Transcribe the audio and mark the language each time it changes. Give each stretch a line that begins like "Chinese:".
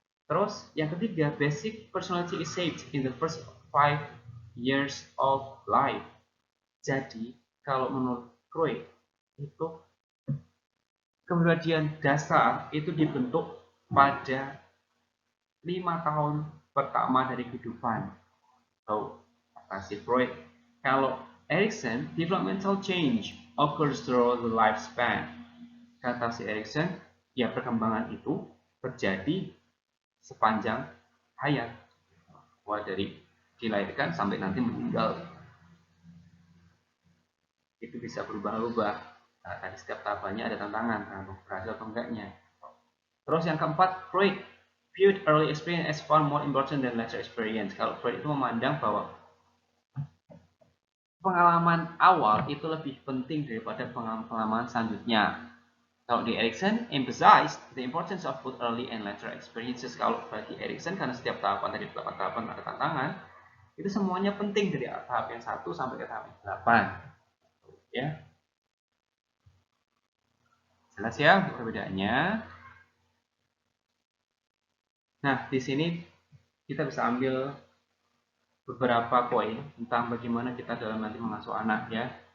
Indonesian: Terus yang ketiga,
English: basic personality is shaped in the first 5 years of life.
Indonesian: Jadi kalau menurut Freud itu kepribadian dasar itu dibentuk pada 5 tahun pertama dari kehidupan. So, kata si Freud. Kalau
English: Erikson, developmental change occurs through the lifespan.
Indonesian: Kata si Erikson, ya perkembangan itu terjadi sepanjang hayat. Mulai dari dilahirkan sampai nanti meninggal. Itu bisa berubah-ubah. Nah, tadi setiap tahapannya ada tantangan, berhasil atau enggaknya. Terus yang keempat,
English: Freud viewed early experience as far more important than later experience.
Indonesian: Kalau Freud itu memandang bahwa pengalaman awal itu lebih penting daripada pengalaman selanjutnya. Kalau di
English: Erikson, emphasized the importance of both early and later experiences.
Indonesian: Kalau bagi Erikson, karena setiap tahapan dari 8 tahapan ada tantangan, itu semuanya penting dari tahap yang 1 sampai ke tahap yang 8. Ya, jelas ya perbedaannya. Nah, di sini kita bisa ambil beberapa poin tentang bagaimana kita dalam nanti mengasuh anak ya.